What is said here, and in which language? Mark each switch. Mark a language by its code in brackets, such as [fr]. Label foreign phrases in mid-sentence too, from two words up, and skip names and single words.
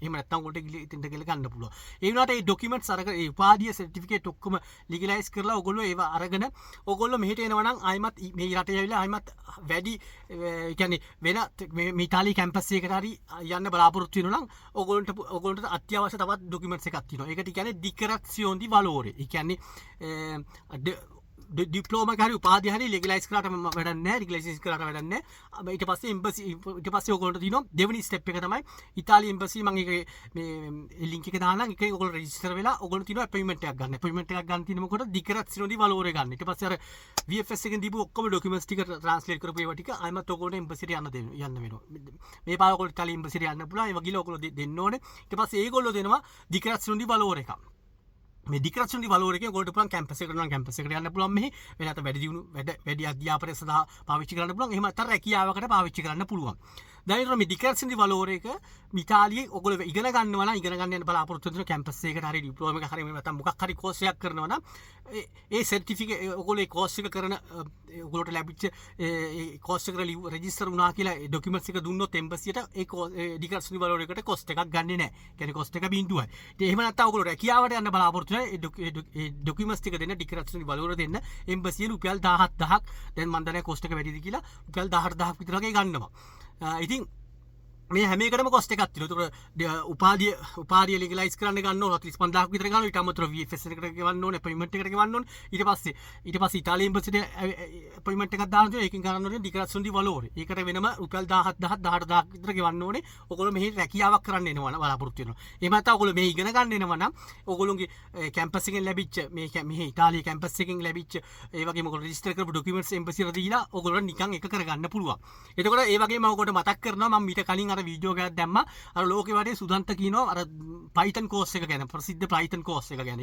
[si] එහෙම නැත්නම් ඔයගොල්ලෝ ඉතින්ට ගිහලා ගන්න පුළුවන්. ඒ වුණාට මේ ඩොකියුමන්ට්ස් අර ඒ උපාධිය සර්ටිෆිකේට් ඔක්කොම ලීගලයිස් කරලා ඔයගොල්ලෝ ඒවා අරගෙන ඔයගොල්ලෝ මෙහෙට එනවා නම් ආයිමත් මේ රටේ ඇවිල්ලා ආයිමත් වැඩි ඒ කියන්නේ වෙන මේ ඉතාලි කැම්පස් එකකට හරි යන්න බලාපොරොත්තු වෙනවා නම් ඔයගොල්ලන්ට අත්‍යවශ්‍ය තවත් ඩොකියුමන්ට්ස් එකක් තියෙනවා. ඒකට කියන්නේ [it] dichiarazione di valore. [si] ඒ කියන්නේ ඩිප්ලෝමා එක හරි උපාධිය හරි ලීගලයිස් කරාට වැඩක් නැහැ, රිගලයිසේෂන් කරාට වැඩක් නැහැ. ඊට පස්සේ එම්බසි ඊට පස්සේ ඔයගොල්ලන්ට තියෙනවා දෙවෙනි ස්ටෙප් එක තමයි ඉතාලි එම්බසි මම ඒක මේ ලින්ක් එක දාන්නම්. ඒකේ ඔයගොල්ලෝ රෙජිස්ටර් වෙලා ඔයගොල්ලෝ තියෙනවා අපොයින්ට්මන්ට් එකක් ගන්න. අපොයින්ට්මන්ට් එකක් ගන්න තියෙන මොකටද? [it] dichiarazione di valore [si] ගන්න. ඊට පස්සේ අර VFS එකෙන් දීපු ඔක්කොම ඩොකියුමන්ට්ස් ටික ට්‍රාන්ස්ලේට් කරපු ඒවා ටික ආයෙමත් ඔයගොල්ලන්ට එම්බසිට යන්න වෙනවා. මේ පාර ඔයගොල්ලෝ ඉතාලි එම්බසිට යන්න පුළුවන්. ඒවා ගිහලා ඔයගොල්ලෝ දෙන්න ඕනේ. ඊට පස්සේ ඒගොල්ලෝ දෙනවා [it] dichiarazione di valore [si] එකක්. මේ [it] dichiarazione di valore [si] එකෙන් ඔයගොල්ලෝ පුළුවන් කැම්පස් එකට නම් කැම්පස් එකට යන්න පුළුවන්. මෙහි වෙන නැත්නම් වැඩි අධ්‍යාපනය සඳහා පාවිච්චි කරන්න පුළුවන්. එහෙම නැත්නම් රැකියාවකට පාවිච්චි කරන්න පුළුවන්. දැන් මේ [it] dichiarazione di valore [si] එක ඉතාලියේ ඔයගොල්ලෝ ඉගෙන ගන්නවා නම් ඉගෙන ගන්න යන බලාපොරොත්තු වෙන කැම්පස් එකකට හරි ඩිප්ලෝමා එකක් හරි නැත්නම් මොකක් හරි කෝස් එකක් කරනවා නම් ඒ සර්ටිෆිකේට් ඔයගොල්ලෝ ඒ කෝස් එක කරන ඔයගොල්ලෝට ලැබිච්ච ඒ කෝස් එකට රෙජිස්ටර් වුණා කියලා ඒ ඩොකියුමන්ට්ස් එක දුන්නොත් එම්බසියට ඒ [it] dichiarazione di valore [si] එකට කොස්ට් එකක් ගන්නෙ නැහැ. කියන්නේ කොස්ට් එක බිඳුවයි. ඉතින් එහෙම නැත්නම් ඔයගොල්ලෝ රැකියාවට යන්න බලාපොරොත්තු වෙන ඒ ඩොකියුමන්ට්ස් ටික දෙන්න [it] dichiarazione di valore [si] දෙන්න එම්බසියෙන් රුපියල් 17000ක් දැන් මන් දන්නේ කොස්ට් එක වැඩිද කියලා රුපියල් 18000ක් විතර වගේ ගන්නවා. ඉතින් මේ හැම එකටම කොස්ට් එකක් තියෙනවා. ඒතකොට උපාධිය ලීගලයිස් කරන්න ගන්න ඕන 45000ක් විතර ගන්නවා. ඊට අමතරව VFS එකට ගෙවන්න ඕනේ, අපොයින්ට්මන්ට් එකට ගෙවන්න ඕනේ. ඊට පස්සේ ඉතාලි එම්බසිට අපොයින්ට්මන්ට් එකක් දාන්න තියෙනවා. ඒකෙන් කරන්න ඕනේ [it] dichiarazione di valore. [si] ඒකට වෙනම රුපියල් 17000ක් 18000ක් විතර ගෙවන්න ඕනේ. ඔයගොල්ලෝ මෙහි රැකියාවක් කරන්න එනවා බලාපොරොත්තු වෙනවා. එහෙම නැත්නම් ඔයගොල්ලෝ මේ ඉගෙන ගන්න එනවා නම් ඔයගොල්ලෝගේ කැම්පස් එකෙන් ලැබිච්ච මේ ඉතාලි කැම්පස් එකෙන් ලැබිච්ච ඒ වගේම ඔයගොල්ලෝ රෙජිස්ටර් කරපු ඩොකියුමන්ට්ස් එම්බසියට දීලා ඔයගොල්ලෝ නිකන් එක කරගන්න පුළුවන්. එතකොට ඒ වගේම ඔයගොල්ලෝ මතක් කරනවා මම ඊට කලින් අර වීඩියෝ එකක් දැම්මා අර ලෝකේ වටේ සුදන්ත කියනවා අර Python course එක ගැන, ප්‍රසිද්ධ Python course එක ගැන.